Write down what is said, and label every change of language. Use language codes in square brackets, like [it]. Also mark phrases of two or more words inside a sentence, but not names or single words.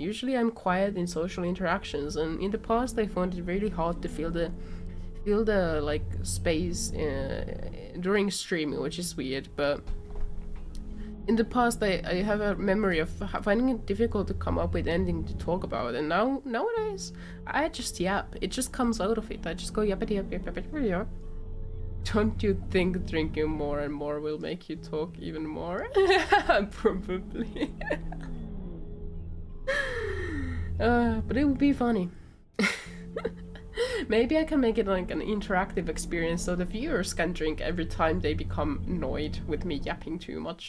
[en] Usually I'm quiet in social interactions, and in the past I found it really hard to feel the like space during streaming, which is weird, but in the past I have a memory of finding it difficult to come up with anything to talk about, and nowadays I just yap. It just comes out of it. I just go yappity yap yap yap yap yap. Don't you think drinking more and more will make you talk even more? Probably. But it would be funny. Maybe I can make it like an interactive experience so the viewers can drink every time they become annoyed with me yapping too much.